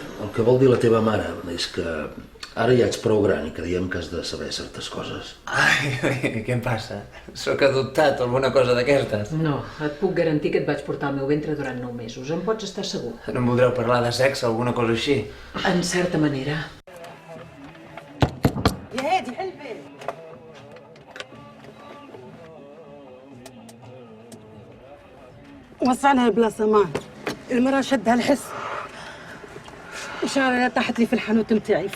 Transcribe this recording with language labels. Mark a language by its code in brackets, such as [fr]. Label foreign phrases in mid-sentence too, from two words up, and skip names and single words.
[ca] El que vol dir la teva mare és que ara ja ets prou gran i creiem que has de saber certes coses. Ai, què em passa? Sóc adoptat o alguna cosa d'aquestes? No, et puc garantir que et vaig portar al meu ventre durant 9 mesos. En pots estar segur. No em voldreu parlar de sexe o alguna cosa així? En certa manera. [ar] يا هادي قلبي وصلها بلا سمان. المرأة شدها الحس وشعرها طاحت لي في الحانوت متاعي.